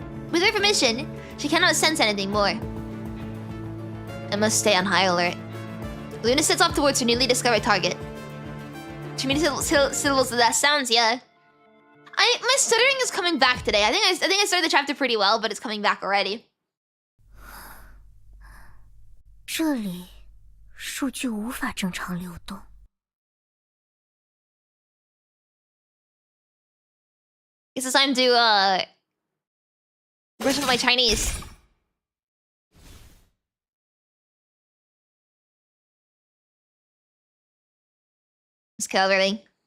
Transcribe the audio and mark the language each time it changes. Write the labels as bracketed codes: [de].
[en] With her permission, she cannot sense anything more. I must stay on high alert. Luna sets off towards her newly discovered target. Too many syllables of that sounds, yeah. My stuttering is coming back today. I think I started the chapter pretty well, but it's coming back already. [zh] 这里数据无法正常流动。 [en] Guess it's time to brush up my Chinese. Let's kill everything.